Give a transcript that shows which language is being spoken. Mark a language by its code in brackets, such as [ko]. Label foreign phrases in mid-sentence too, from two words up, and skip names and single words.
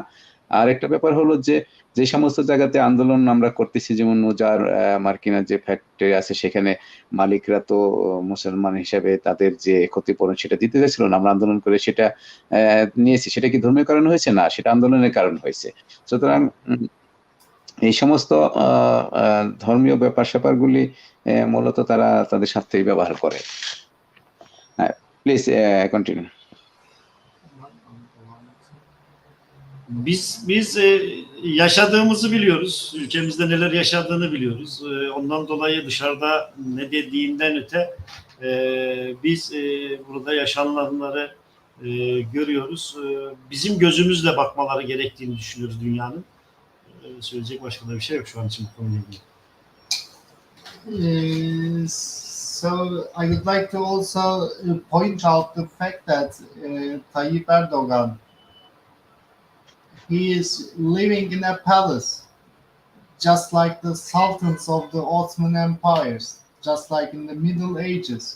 [bn] আর একটা ব্যাপার হলো যে সমস্ত জায়গাতে আন্দোলন আমরা করতেছি, যেমন উজার মার্কিনের যে ফ্যাক্টরি আছে, সেখানে মালিকরা তো মুসলমান হিসেবে তাদের যে ক্ষতিপূরণ সেটা দিতে চাইছিল না। আমরা আন্দোলন করে সেটা নিয়েছি। সেটা কি ধর্মীয় কারণ হয়েছে? না, সেটা আন্দোলনের কারণ হয়েছে। সুতরাং এই সমস্ত ধর্মীয় ব্যাপার-স্যাপারগুলি মূলত তারা তাদের স্বার্থেই ব্যবহার করে। [en] Please continue. [tr] Biz yaşadığımızı biliyoruz. Ülkemizde neler yaşadığını biliyoruz. Ondan dolayı dışarıda ne dediğinden öte biz burada yaşananları görüyoruz. Bizim gözümüzle bakmaları gerektiğini düşünüyoruz dünyanın. Söyleyecek başka da bir şey yok şu an için bu konuyla ilgili. [en] So I would like to also point out the fact that Tayyip Erdogan, he is living in a palace, just like the sultans of the Ottoman empires, just like in the Middle Ages.